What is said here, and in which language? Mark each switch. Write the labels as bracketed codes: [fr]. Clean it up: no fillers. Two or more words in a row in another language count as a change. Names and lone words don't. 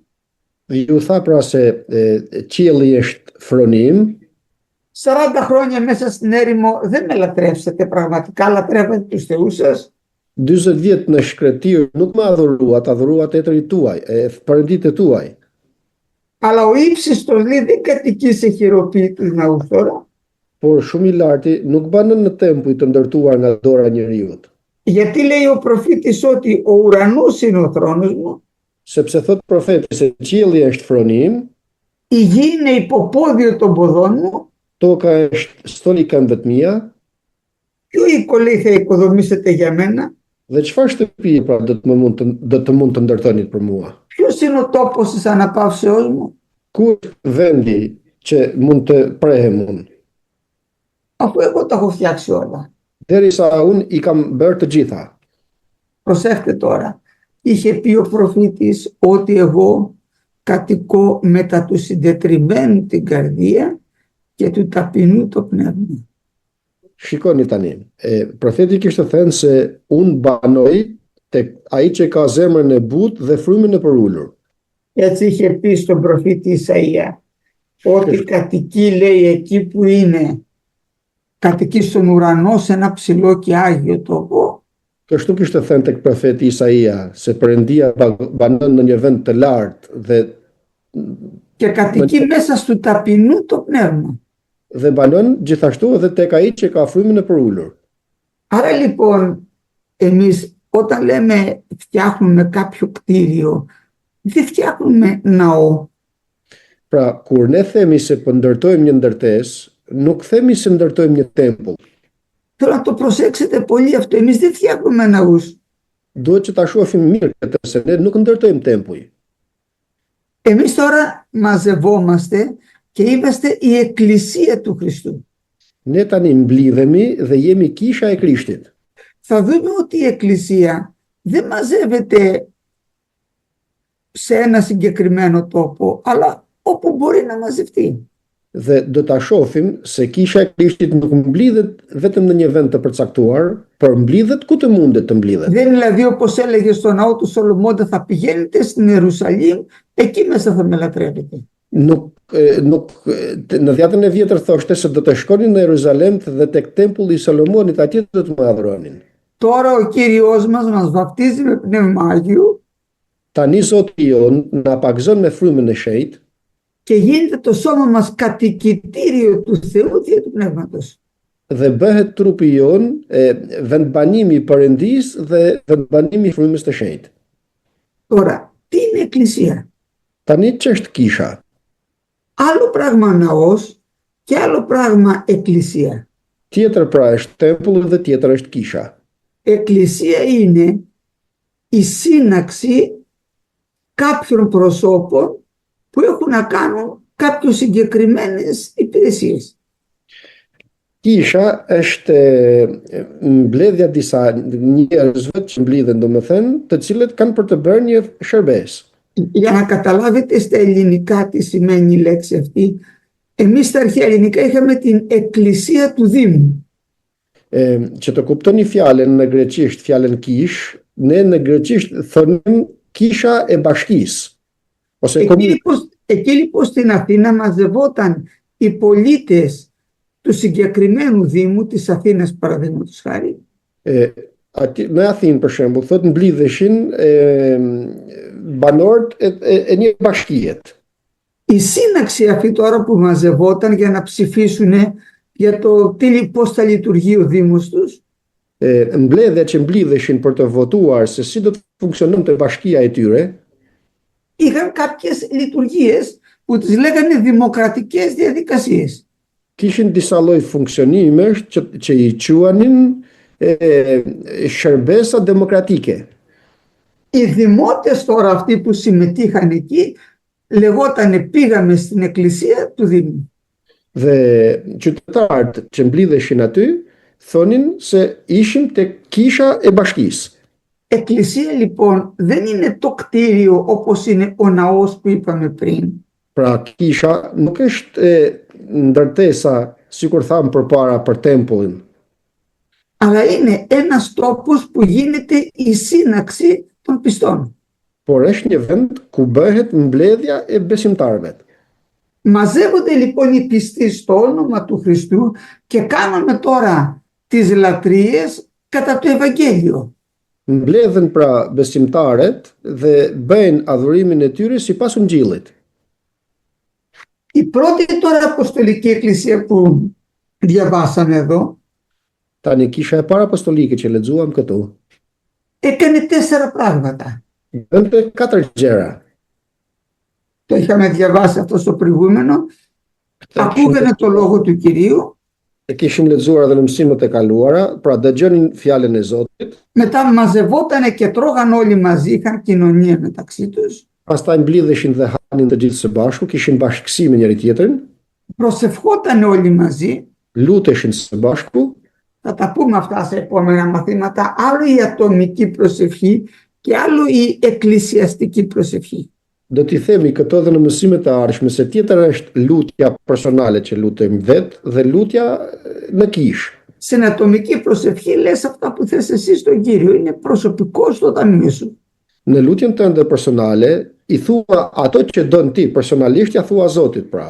[sq] Ju tha pra se qielli është fronim, [el] 40 χρόνια μέσα στην έρημο δεν με λατρεύσετε, πραγματικά λατρεύετε τους θεούς σας. [sq] 40 vjet në shkretir nuk më adhuruat tetërit tuaj, perënditë tuaj. [el] Αλλά ο ύψιστος, λέει, δεν κατοικεί σε χειροποίητους ναούς τώρα, [sq] Por shumë i larti nuk banon në tempuj të ndërtuar nga dora e njeriut, [el] γιατί λέει ο προφήτης ότι ο ουρανός είναι ο θρόνος μου, [sq] sepse thot profeti se qielli është fronim, [el] η γη είναι υποπόδιο των ποδών μου, [sq] toka është stoli i këmbëve të mia, [el] ποιο οίκο, λέει, θα οικοδομήσετε για μένα, [sq] Dhe çfarë shtëpie pra do të mund të ndërtonit për mua? [el] Ποιος είναι ο τόπος της αναπαύσεώς μου? [sq] Ku është vendi që mund të prehem unë? [el] Αφού εγώ τα έχω φτιάξει όλα. [sq] Derisa unë i kam bërë të gjitha. [el] Προσέχτε τώρα. Είχε πει ο προφήτης ότι εγώ κατοικώ μετά του συντετριμμένου την καρδία και του ταπεινού το πνεύμα. [sq] Shikoni tani, profeti kishte thënë se unë banoj tek ai që ka zemrën e butë dhe frymën e përulur. [el] Έτσι είχε πει στον προφήτη Ισαΐα ότι κατοικεί, λέει, εκεί που είναι, κατοικεί στον ουρανό σε ένα ψηλό και άγιο τόπο. [sq] Kështu kishte thënë tek profeti Isaia se Perëndia banon në një vend të lartë [el] και κατοικεί μέσα στο ταπεινού το πνεύμα. [sq] Dhe banon gjithashtu edhe tek ai që ka frymën e përulur. [el] Άρα λοιπόν εμείς όταν λέμε φτιάχνουμε κάποιο κτίριο, δεν φτιάχνουμε ναό. [sq] Pra, kur ne themi se po ndërtojmë një ndërtesë, nuk themi se ndërtojmë një tempull. [el] Θέλω να το προσέξετε πολύ αυτό. Εμείς δεν φτιάχνουμε ναούς. [sq] Duhet që ta shohim mirë këtë, se ne nuk ndërtojmë tempuj. [el] Εμείς τώρα μαζευόμαστε και είμαστε η εκκλησία του Χριστού. [sq] Ne tani mblidhemi dhe jemi kisha e Krishtit. [el] Θα δούμε ότι η εκκλησία δεν μαζεύεται σε ένα συγκεκριμένο τόπο, αλλά όπου μπορεί να μαζευτεί. [sq] Dhe do ta shohim se kisha e Krishtit nuk mblidhet vetëm në një vend të përcaktuar, por mblidhet ku të mundet të mblidhet. [el] Δεν είναι δηλαδή όπως έλεγε στο ναό του Σολομώντα, θα πηγαίνετε στην Ιερουσαλήμ, εκεί μέσα θα με λατρεύετε. [sq] Në dhjetën e vjetër thoshte se do të shkonin në Jeruzalem dhe tek tempulli i Solomonit, atje do të më adhuronin. [el] Τώρα ο Κύριος μας βαπτίζει με πνεύμα Άγιου. [sq] Tani Zoti jon na pagzon me frymën e shenjtë. [el] Και γίνεται το σώμα μας κατοικητήριο του Θεού δια του Πνεύματος. [sq] Dhe bëhet trupi jon vendbanimi i Perëndisë dhe vendbanimi i frymës së shenjtë. [el] Τώρα, τι είναι εκκλησία? [sq] Tani ç'është kisha? [el] Άλλο πράγμα ναός και άλλο πράγμα εκκλησία. [sq] Tjetër pra është tempulli dhe tjetër është kisha. [el] Εκκλησία είναι η σύναξη κάποιων προσώπων που έχουν να κάνουν κάποιες συγκεκριμένες υπηρεσίες. [sq] Kisha është mbledhja disa njerëzve që mblidhen, domethënë, të cilët kanë për të bërë një shërbes. [el] Για να καταλάβετε στα ελληνικά τι σημαίνει η λέξη αυτή, εμείς στα αρχαία ελληνικά είχαμε την εκκλησία του Δήμου. [sq] Që të kuptoni fjalën në greqisht, fjalën kish, ne në greqisht thonim kisha e bashkisë. Ose [el] Εκεί λοιπόν στην Αθήνα μαζευόταν οι πολίτες του συγκεκριμένου Δήμου της Αθήνας, παραδείγματος χάρη. [sq] Në Athinë, për shembull, thot mblidheshin banorët e një bashkie. [el] Η σύναξη αυτή τώρα που μαζευόταν για να ψηφίσουν για το πώς θα λειτουργεί ο Δήμος τους. [sq] Mbledhja që mblidheshin për të votuar se si do të funksiononte bashkia e tyre. [el] Είχαν κάποιες λειτουργίες που τις λέγανε δημοκρατικές διαδικασίες. [sq] Kishin disa lloj funksionimesh që i quanin shërbesa demokratike. [el] Οι δημότες τώρα αυτοί που συμμετείχαν εκεί λεγότανε πήγαμε στην εκκλησία του Δήμου. [sq] Dhe qytetarët që mblidheshin aty thonin se ishim tek kisha e bashkisë. [el] Εκκλησία λοιπόν δεν είναι το κτίριο όπως είναι ο ναός που είπαμε πριν. [sq] Pra kisha nuk është ndërtesa, sikur thamë përpara, për tempullin. [el] Αλλά είναι ένας τόπος που γίνεται η σύναξη των πιστών. [sq] Por është një vend ku bëhet mbledhja e besimtarëve. [el] Μαζεύονται λοιπόν οι πιστοί στο όνομα του Χριστού και κάνουμε τώρα τις λατρείες κατά το Ευαγγέλιο. [sq] Mbledhen pra besimtarët dhe bëjnë adhurimin e tyre sipas Ungjillit. [el] Η πρώτη τώρα αποστολική εκκλησία που διαβάσαμε εδώ [sq] Tani kisha e para apostolike që lexuam këtu [el] έκανε 4 πράγματα. [sq] bënte 4 gjëra. [el] Το είχαμε διαβάσει αυτό στο προηγούμενο. Ακούγανε το λόγο του Κυρίου. [sq] E kishim lexuar edhe në mësimet e kaluara, pra dëgjonin fjalën e Zotit, [el] Μετά μαζευότανε και τρώγαν όλοι μαζί, είχαν κοινωνία μεταξύ τους. [sq] pastaj mblidheshin dhe hanin të gjithë së bashku, kishin bashkësi me njëri tjetrin, [el] Προσευχότανε όλοι μαζί. [sq] luteshin së bashku. [el] Θα τα πούμε αυτά σε επόμενα μαθήματα. Άλλο η ατομική προσευχή και άλλο η εκκλησιαστική προσευχή. [sq] Do t'i themi këto edhe në mësimet e ardhshme, se tjetër është lutja personale që lutemi vetë dhe lutja në kishë. [el] Στην ατομική προσευχή λες αυτά που θες εσύ στον Κύριο. Είναι προσωπικό στο ταμείο σου. [sq] Në lutjen tënde personale, i thua ato që don ti, personalisht ja thua Zotit pra.